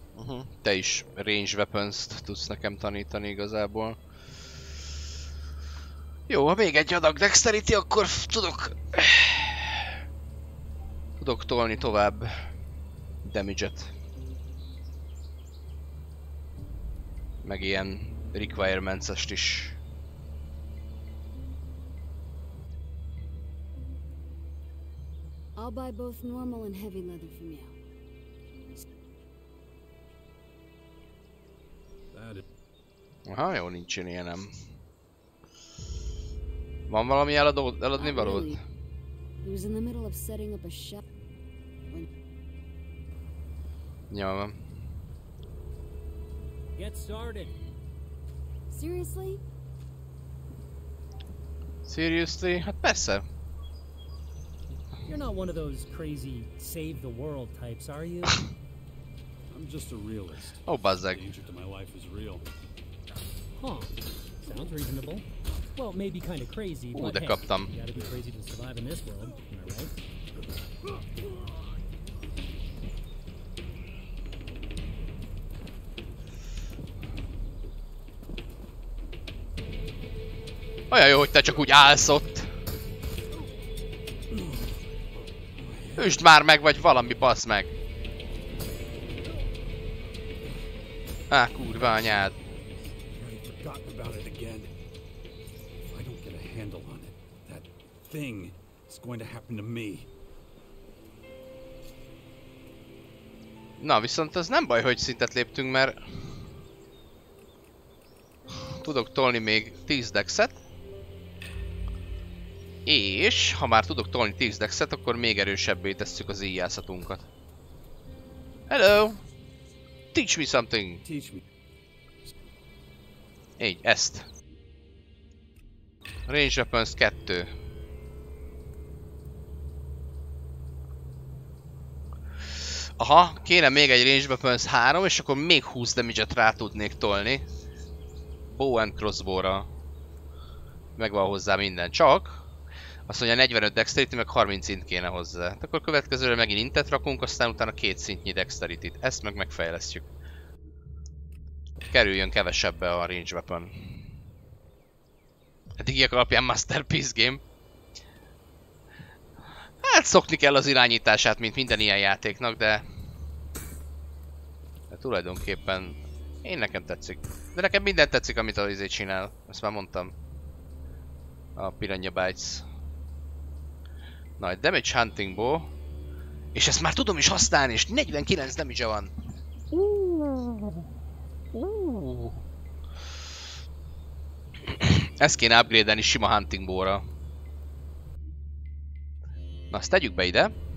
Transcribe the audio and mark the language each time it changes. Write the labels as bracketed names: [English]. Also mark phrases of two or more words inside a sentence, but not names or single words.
[Hungarian] Te is [English] range weapons- [Hungarian] t tudsz nekem tanítani igazából. Jó, ha még egy adag dexterity, akkor tudok tolni tovább damage-et. Meg ilyen requirements-est is. [English] I'll buy both normal and heavy leather from you. [Hungarian] Aha, jó, nincs ilyenem. Van valami eladni valód? [English] He was in the middle of setting up a shop. [Hungarian] Jó van. [English] Get started. Seriously? Seriously? [Hungarian] Hát persze. [English] You're not one of those crazy save the world types, are you? I'm just a realist. [Hungarian] Oh, bazzeg. [English] Danger to my life is real. Huh. Sounds reasonable. Well, maybe kind of crazy, but [Hungarian] de [English] hey, [Hungarian] kaptam. [English] you gotta be crazy to survive in this world, am I right? [Hungarian] Olyan jó, hogy te csak úgy állsz ott. Üsd már meg, vagy valami, bassz meg. Á, kurva anyád. Thing is going to happen to me. Na, viszont az nem baj, hogy szintet léptünk, mert tudok tolni még 10 dexet. És ha már tudok tolni 10 dexet, akkor még erősebbé tesszük az íjászatunkat. [English] Hello! Teach me something! Teach me. [Hungarian] Így, ezt. [English] Range weapons [Hungarian] 2. Aha, kéne még egy [English] range weapons [Hungarian] 3, és akkor még 20 damage-et rá tudnék tolni. [English] Bow and crossbow-ra. [Hungarian] Megvan hozzá minden, csak azt mondja 45 dexterity, meg 30 szint kéne hozzá. Akkor következőre megint intet rakunk, aztán utána 2 szintnyi dexterity-t. Ezt meg megfejlesztjük. Kerüljön kevesebbe a [English] range weapon. [Hungarian] Eddigiek alapján [English] masterpiece game. [Hungarian] Hát szokni kell az irányítását, mint minden ilyen játéknak, de tulajdonképpen nekem tetszik. De nekem minden tetszik, amit az izé csinál. Ezt már mondtam. A Piranha Bytes. Na, egy [English] damage hunting bow. [Hungarian] És ezt már tudom is használni, és 49 damage-e van. Ezt kéne upgrade-elni sima [English] hunting bow- [Hungarian] ra. Na, azt tegyük be ide.